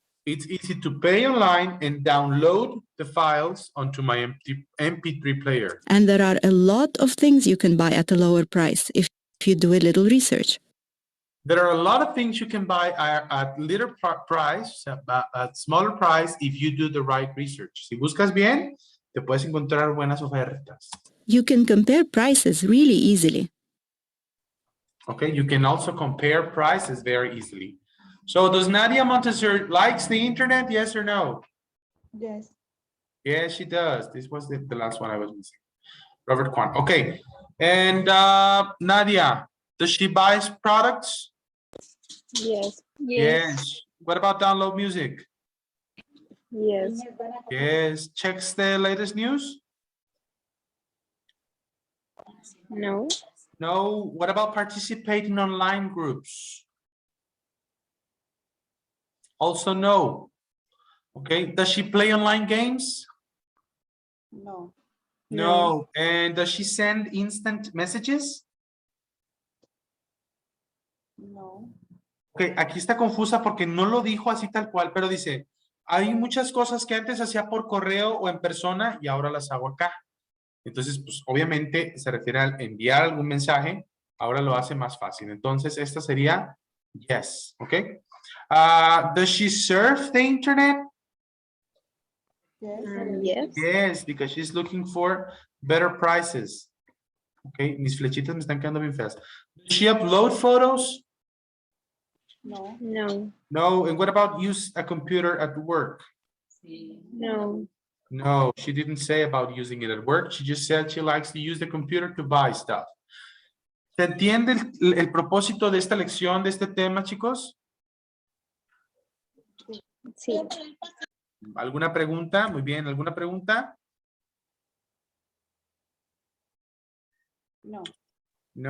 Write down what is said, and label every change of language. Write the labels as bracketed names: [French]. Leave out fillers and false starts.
[English] It's easy to pay online and download the files onto my MP3 player. And there are a lot of things you can buy at a lower price if you do a little research. There are a lot of things you can buy at little price, at smaller price, if you do the right research. [Spanish] Si buscas bien, te puedes encontrar buenas ofertas. [English] You can compare prices really easily. Okay, you can also compare prices very easily. So does Nadia Montessori likes the internet, yes or no? Yes. Yes, she does. This was the last one I was missing. Robert Kwan. Okay. And Nadia, does she buy products? Yes. Yes. What about download music? Yes. Yes. Checks the latest news? No. No. What about participating in online groups? Also no. Okay. Does she play online games? No. No. And does she send instant messages? No. [Spanish] Ok, aquí está confusa porque no lo dijo así tal cual, pero dice, hay muchas cosas que antes hacía por correo o en persona y ahora las hago acá. Entonces, pues obviamente se refiere a enviar algún mensaje, ahora lo hace más fácil. Entonces, esta sería yes, ¿ok? [English] Does she surf the internet? Yes. Yes. Yes, because she's looking for better prices. Ok, mis flechitas me están quedando bien feas. Does she upload photos? No. No. No. And what about use a computer at work? No. No, she didn't say about using it at work. She just said she likes to use the computer to buy stuff. [Spanish] ¿Se entiende el propósito de esta lección, de este tema, chicos? Sí. ¿Alguna pregunta? Muy bien, ¿alguna pregunta? No. No.